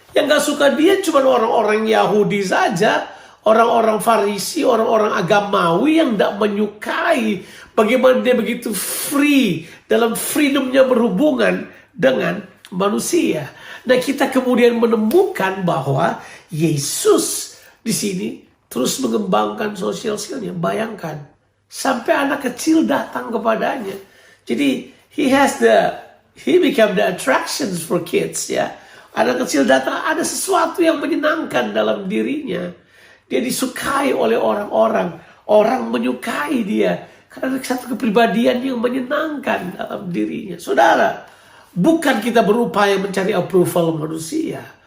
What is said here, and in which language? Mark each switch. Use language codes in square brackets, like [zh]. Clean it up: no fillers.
[id] Yang gak suka dia cuma orang-orang Yahudi saja. Orang-orang Farisi, orang-orang agamawi yang tidak menyukai bagaimana dia begitu free dalam freedomnya berhubungan dengan manusia. Nah, kita kemudian menemukan bahwa Yesus di sini terus mengembangkan social skillnya. Bayangkan, sampai anak kecil datang kepadanya. [en] Jadi he became the attractions for kids ya. [id] Anak kecil datang, ada sesuatu yang menyenangkan dalam dirinya. Dia disukai oleh orang-orang. Orang menyukai dia. Karena ada satu kepribadian yang menyenangkan dalam dirinya. Saudara, bukan kita berupaya mencari approval manusia.